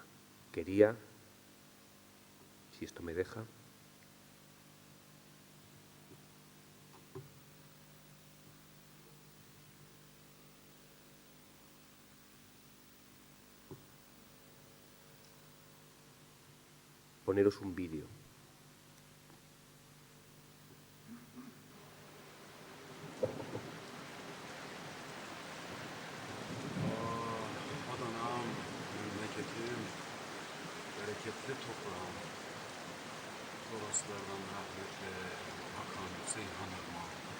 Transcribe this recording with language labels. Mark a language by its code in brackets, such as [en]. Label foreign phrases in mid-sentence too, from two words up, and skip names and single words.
[es] Quería, si esto me deja, poneros un vídeo. [tr] Adana'm, memleketim, bereketli toprağım, Toroslardan rahmetle akan Seyhan Irmağı.